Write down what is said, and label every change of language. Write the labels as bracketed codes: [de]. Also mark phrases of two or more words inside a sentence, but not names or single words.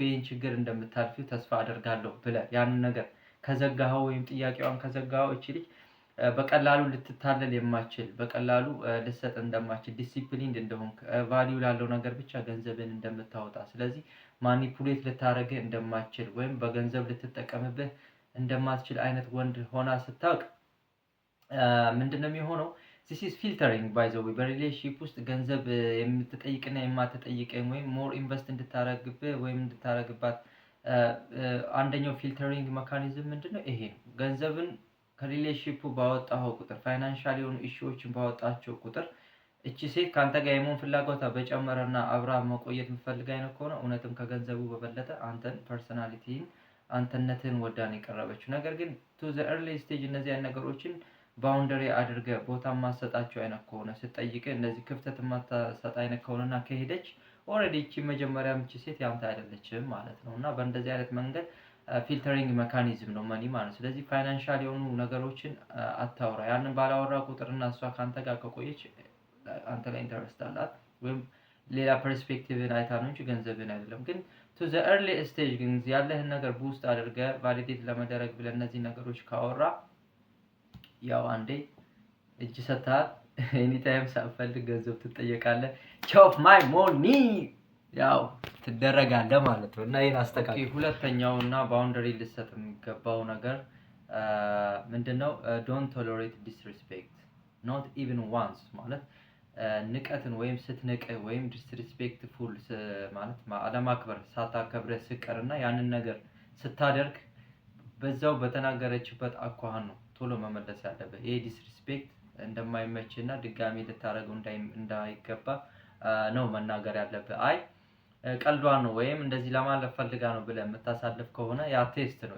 [am] ይሄን ችግር እንደምታልፊው ተስፋ አደርጋለሁ ብለህ ያንን ነገር ከዘጋኸው ወይም ጥያቄዋን ከዘጋኸው እቺ ልጅ በቀላሉ ልትታለል የማችል በቀላሉ ልሰጥ እንደማችል ዲሲፕሊን እንደሆንክ ቫልዩ ላለው ነገር ብቻ ገንዘብን እንደምታወጣ ስለዚህ ማኒፑሌት ልታረግህ እንደማችል ወይም በገንዘብ ልትጠቀምብህ እንደማትችል አይነት ወንድ ሆና ስታውቅ ምንድነው የሚሆነው? [en] this is filtering by the way [am] በሪሌሽንሺፕ ውስጥ ገንዘብ የምትጠይቅና የማትጠይቀኝ ወይም [en] more invest [am] እንድታረግብህ ወይም እንድታረግባት አንደኛው [en] filtering mechanism [am] ምንድነው? ይሄ ገንዘብን ከሪሌሽንሺፑ ባወጣው ቁጥር ፋይናንሻል የሆኑ ኢሹዎችን ባወጣቸው ቁጥር እቺ ሴት ካንተ ጋር የመሆን ፍላጎቷ በጨመረና አብራ መቆየት የምትፈልግ አይነት ከሆነ እውነትም ከገንዘቡ በበለጠ አንተን ፐርሰናሊቲን አንተነትን ወዳን የቀረበችው። ነገር ግን to [en] the early stage [am] እነዚህ አይነት ነገሮችን ባውንደሪ አድርገ ቦታ ማሰጣቸው አይነት ከሆነ ስትጠይቅ እንደዚህ ክፍተት ማታሰጣ አይነት ከሆነና ከሄደች ኦሬዲ እቺ መጀመሪያ ምቺ ሴት ያንተ አይደለችም ማለት ነውና በእንደዚህ አይነት መንገድ [en] filtering mechanism [am] ነው ማኒ ማለት። ስለዚህ ፋይናንሻል የሆኑ ነገሮችን አታውራ። ያንን ባላወራ ቁጥርና እሷ ካንተ ጋር ከቆየች አንተ ላይ ኢንተረስት አላት ወይም ሌላ ፐርስፔክቲቭን አይታ ነው እንጂ ገንዘብን አይደለም። ግን [en] to the early stage [am] ግን ያለህን ነገር ቡስት አድርገ ቫሊዴት ለመደረግ ብለ እነዚህ ነገሮች ካወራ ያው አንዴ እጅ ሰጣት [en] any time [am] ሳፈልግ ገንዘብ ትጠየቃለህ። [en] chop my money [am] ያው ትደረጋለህ ማለት ነው። እና ይሄን አስተካክል። ሁለተኛውና ባውንደሪ ልሰጥ የሚገባው ነገር ምንድነው? [en] don't tolerate disrespect not even once [am] ማለት ንቀትን ወይም ስትንቅ ወይም disrespectful ማለት አለማክበር ሳታከብረህ ስቀርና ያንን ነገር ስታደርግ በዛው በተናገረችበት አኳኋን ነው ቶሎ መመለስ ያለበት። ይሄ disrespect እንደማይመችና ድጋሚ ልታረገው እንዳይገባ ነው መናገር ያለበት። አይ ቀልዷን ነው ወይም እንደዚህ ለማለፍ ፈልጋ ነው ብለህ የምታሳልፍ ከሆነ ያ ቴስት ነው።